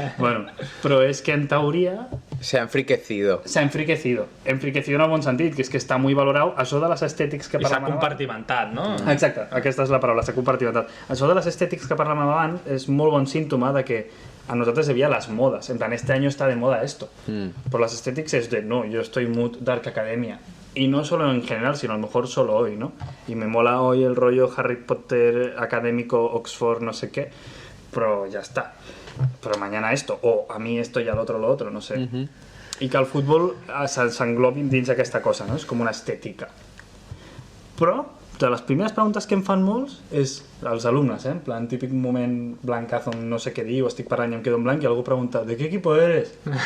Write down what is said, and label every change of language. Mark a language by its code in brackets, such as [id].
[ca] Bueno, però és que en teoria... [es] Se ha enriquecido. Se ha enriquecido. [ca] Enriquecido en el bon sentit, que és que està molt valorat. Això de les estètics que parlàvem... I s'ha compartimentat, no? Exacte, aquesta és la paraula, s'ha compartimentat. Això de les estètics que parlàvem abans és molt bon símptoma de que [es] a nosotros se veía las modas. En plan, este año está de moda esto. Pero las esthéticas es de, no, yo estoy mood Dark Academia. Y no solo en general, sino a lo mejor solo hoy, ¿no? Y me mola hoy el rollo Harry Potter académico, Oxford, no sé qué, pero ya está. Pero mañana esto, o a mí esto y al otro lo otro, no sé. [ca] I que el futbol s'englobi dins aquesta cosa, no? És com una estètica. Però, de les primeres preguntes que em fan molts és els alumnes, en plan, típic moment blancazo, no sé què dir, o estic parlant i em quedo en blanc i algú pregunta, [es] ¿de qué equipo eres?